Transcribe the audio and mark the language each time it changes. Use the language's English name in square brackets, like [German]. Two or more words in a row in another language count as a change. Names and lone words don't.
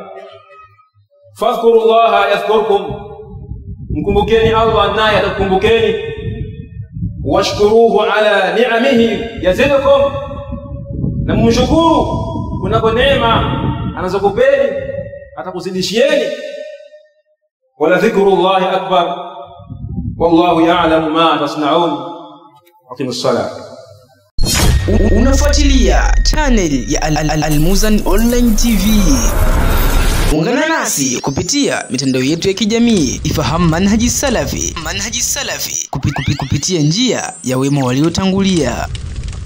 [Arabic] فاذكروا الله يذكركم, [Swahili] mkumbukeni Allah naye atakukumbukeni. [Arabic] واشكروه على نعمه يزيدكم, [Swahili] na mshukuru kunako neema anazokupeni atakuzidishieni. [Arabic] ولذكر الله أكبر والله يعلم ما تصنعون. أقم الصلاة. [Swahili] Unafuatilia channel ya Al-Muzan Online TV. Ungana nasi kupitia mitandao yetu ya kijamii. Ifahamu manhaji salafi kupitia njia ya wema waliotangulia.